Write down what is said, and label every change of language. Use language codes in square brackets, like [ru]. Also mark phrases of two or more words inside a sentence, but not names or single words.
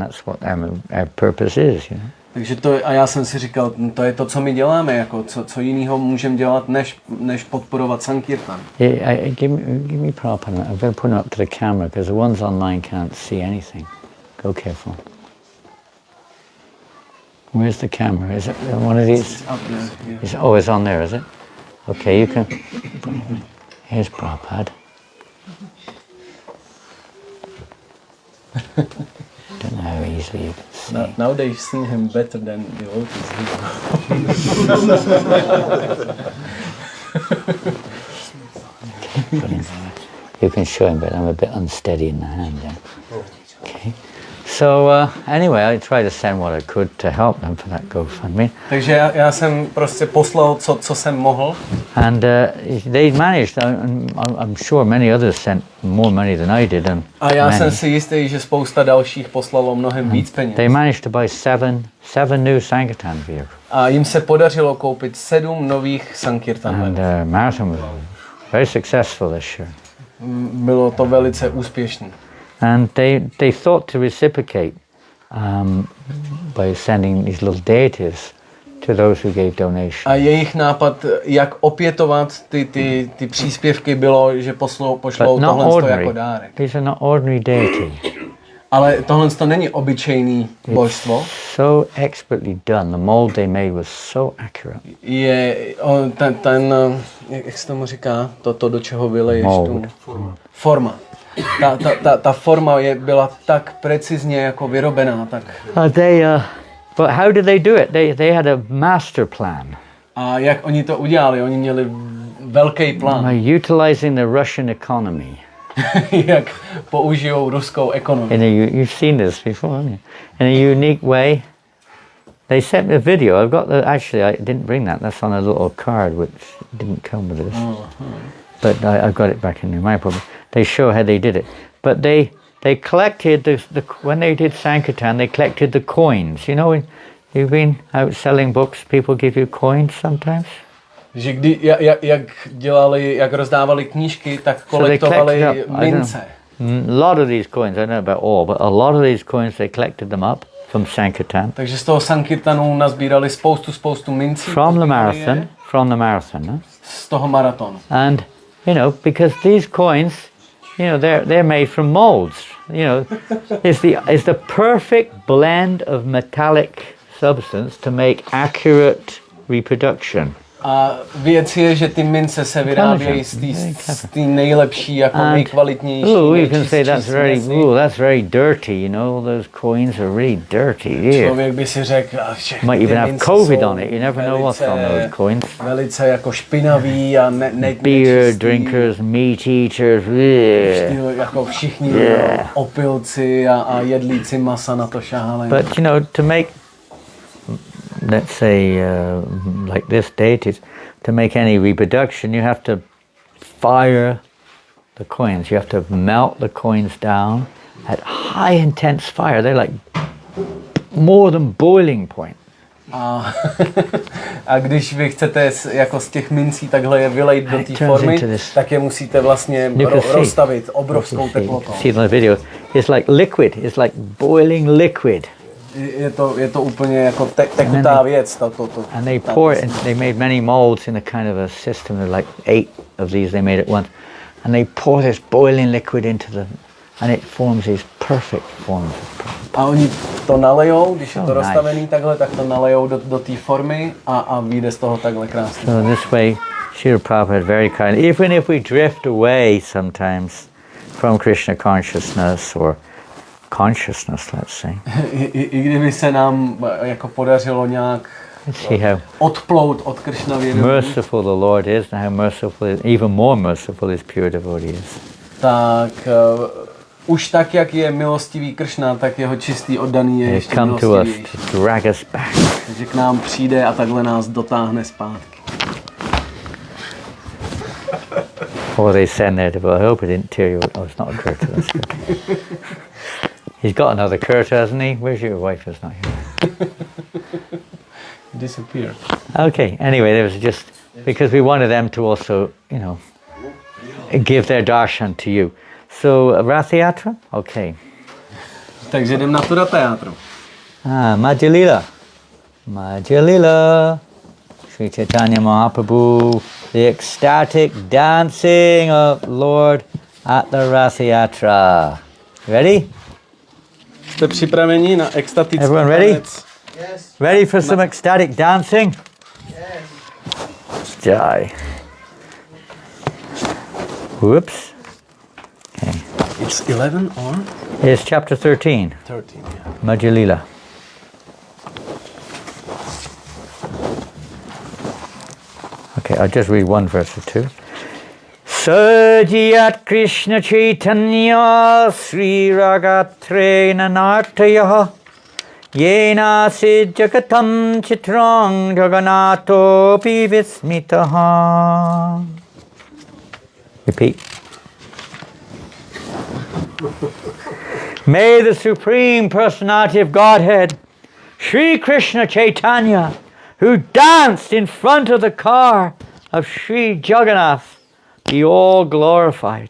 [en] That's what our purpose is, you know. [cs] Takže a já jsem si říkal, to je to, co my děláme, jako co jiného můžeme dělat, než podporovat Sankirtan. [en] Give me Prabhupada. I'm going to put him up to the camera because the ones online can't see anything. Go careful. Where's the camera? Is it one of these? It's up there. Yeah. It's on there, is it? Okay, you can. Here's Prabhupada. Don't know how easily you can see. Now they've seen him better than the old You can show him, but I'm a bit unsteady in the hand there. Okay. So anyway, I tried to send what I could to help them for that GoFundMe. [cs] Takže já jsem prostě poslal, co jsem mohl. [en] And they managed. I'm sure many others sent more money than I did. [cs] A já jsem si jistý, že spousta dalších poslalo mnohem víc peněz. [en] They managed to buy seven new Sankirtan vehicles. [cs] A jim se podařilo koupit 7 nových Sankirtan. [en] And marathon was very successful this year. [cs] Bylo to velice úspěšné. [en] And they thought to reciprocate by sending these little deities to those who gave donations. [cs] A jejich nápad, jak opětovat ty příspěvky, bylo, že pošlou tohle jako dárek. [en] These are not ordinary deities. [cs] Ale tohle to není obyčejný božstvo. [en] So expertly done. The mold they made was so accurate. [cs] Jak se tomu říká, to do čeho vyleješ tu forma. Ta forma byla tak precizně jako vyrobená, tak. [en] But how did they do it? They had a master plan. [cs] A jak oni to udělali? Oni měli velký plán. [en] By utilizing the Russian economy. [cs] Jak použijou ruskou ekonomii. [en] You've seen this before, haven't you? In a unique way. They sent me a video. I've got actually I didn't bring that. That's on a little card which didn't come with this. But I got it back in my problem. They show how they did it. But they collected when they did Sankirtan, they collected the coins. You know, you've been out selling books, people give you coins sometimes. [cs] Že jak rozdávali knížky, tak kolektovali mince. [en] A lot of these coins, I don't know about all, but a lot of these coins they collected them up from Sankirtan. [cs] Takže z toho Sankirtanu nazbírali spoustu mincí. [en] From the marathon, no? [cs] Z toho maratonu. [en] And you know, because these coins, you know, they're made from molds. You know, it's the perfect blend of metallic substance to make accurate reproduction. [cs] A věc je, že ty mince se vyrábějí z té nejlepší, jako nejkvalitnější. [en] You can say that's very dirty, you know, those coins are really dirty. Yeah. [cs] Člověk by si řekl, že [en] might even have COVID on it, you never know what's on those coins. [cs] Velice jako špinavý a [en] beer drinkers, meat eaters, [cs] jako všichni opilci a jedlíci masa na to šáhali. [en] But you know, to make, let's say, like this date, to make any reproduction, you have to fire the coins. You have to melt the coins down at high intense fire. They're like more than boiling point. [cs] A když vy chcete jako z těch mincí takhle je vylejt do té formy, tak je musíte vlastně rozstavit obrovskou teplotou. [en] See in the video, it's like liquid. It's like boiling liquid. [cs] Je to úplně jako tekutá věc. [en] And they pour it, and they made many molds in a kind of a system. There like 8 of these they made at once, and they pour this boiling liquid into them, and it forms these perfect forms. [cs] A oni to nalejou, když je to rozstavený takhle, tak to nalejou do té formy a vyjde z toho takhle krásně. [en] So this way, Srila Prabhupada very kind. Even if we drift away sometimes from Krishna consciousness or consciousness, let's say. [cs] I kdyby se nám jako podařilo nějak odplout od Krishna vědomí. [en] Merciful the Lord is, and how merciful is, even more merciful his pure devotees. [cs] Tak už tak, jak je milostivý Krishna, tak jeho čistý oddaný je ještě milostivější. [en] To drag us back. [cs] Takže k nám přijde a takhle nás dotáhne zpátky. [en] Or they send there to, I hope it didn't tear you. Oh, it's not a curtain. That's good. He's got another curtain, hasn't he? Where's your wife? Is not here. Disappeared. Okay. Anyway, there was just because we wanted them to also, you know, give their darshan to you. So Rath Yatra? Okay. [cs] Takže jdem na tu Ratha Yatru. [en] Madhya Lila. Madhya Lila. Sri Chaitanya Mahaprabhu. The ecstatic dancing of Lord at the Rath Yatra. Ready? [cs] Jste připraveni na extatický [en] Everyone ready? [cs] tanec? [en] Yes. Ready for some ecstatic dancing? Yes. Jai. Whoops. Okay. It's 11 or? It's chapter 13. 13, yeah. Madhya Lila. Okay, I'll just read one verse or two. [sa] Sajiyat Krishna Chaitanya Sri Ragatrena Nartayaha Yena Sid Jagatam Chitrang Jaganato Vismitaha. [en] Repeat. May the Supreme Personality of Godhead, Sri Krishna Chaitanya, who danced in front of the car of Sri Jagannath, be all glorified.